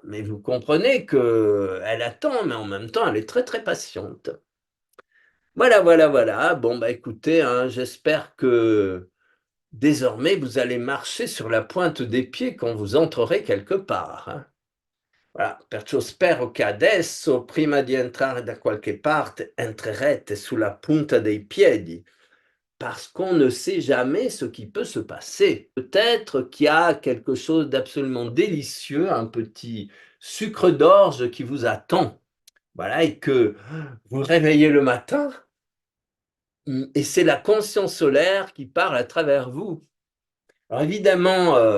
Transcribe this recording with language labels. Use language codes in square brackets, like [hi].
[fr] Mais vous comprenez qu'elle attend, mais en même temps, elle est très, très patiente. Voilà, voilà, voilà. Bon, écoutez, j'espère que désormais, vous allez marcher sur la pointe des pieds quand vous entrerez quelque part. Voilà. [it] Perciò spero che adesso, prima di entrare da qualche parte, entrerete sulla punta dei piedi, [fr] parce qu'on ne sait jamais ce qui peut se passer. Peut-être qu'il y a quelque chose d'absolument délicieux, un petit sucre d'orge qui vous attend. Voilà, et que vous réveillez le matin, et c'est la conscience solaire qui parle à travers vous. Alors évidemment,